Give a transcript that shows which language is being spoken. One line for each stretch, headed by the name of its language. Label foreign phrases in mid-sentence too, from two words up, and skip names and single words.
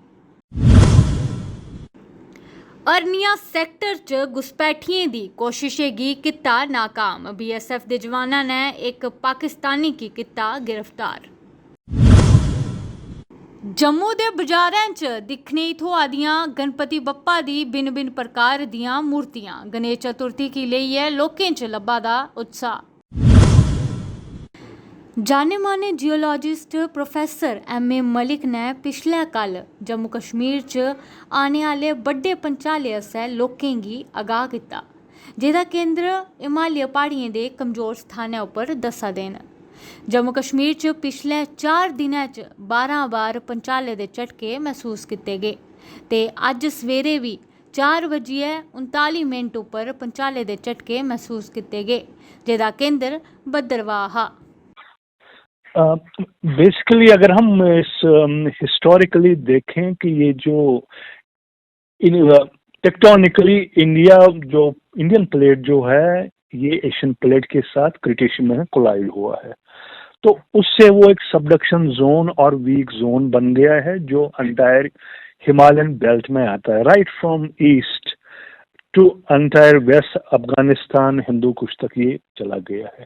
Dogri: अरनिया सेक्टर च घुसपैठियें दी कोशिशें गी कीता नाकाम। बीएसएफ दे जवानां ने एक पाकिस्तानी गी कीता गिरफ्तार। जम्मू दे बाजारें च दिक्खने गी थ्होआ दियां गणपति बप्पा दी भिन्न भिन्न प्रकार दियां मूर्तियां। गणेश चतुर्थी गी लेइयै लोकें च लब्भा दा उत्साह। जाने माने जियोलॉजिस्ट प्रोफेसर एम.ए. मलिक ने पिछले कल जम्मू कश्मीर च आने आह्ले बड्डे भंचाले आस्तै लोकें गी आगाह कीता, जेह्दा केंद्र हिमालय प्हाड़ियें दे कमजोर स्थानें उप्पर दस्सा दे न। जम्मू कश्मीर च पिछले 4 दिनें च 12 बार भंचाले दे झटके महसूस कीते गे ते अज्ज सवेरे भी 4:39 उप्पर भंचाले दे झटके महसूस कीते गे, जेह्दा केंद्र भद्रवाह हा।
Hindi: बेसिकली अगर हम इस हिस्टोरिकली देखें कि ये जो
English: tectonically Indian plate
Hindi: जो है ये
English: Asian plate
Hindi: के साथ क्रिटेशियस में कोलाइड हुआ है, तो उससे वो एक
English: subduction zone
Hindi: और
English: weak zone
Hindi: बन गया है जो
English: entire Himalayan belt
Hindi: में आता है,
English: right from east to entire west
Hindi: अफगानिस्तान हिंदू कुश तक ये चला गया है।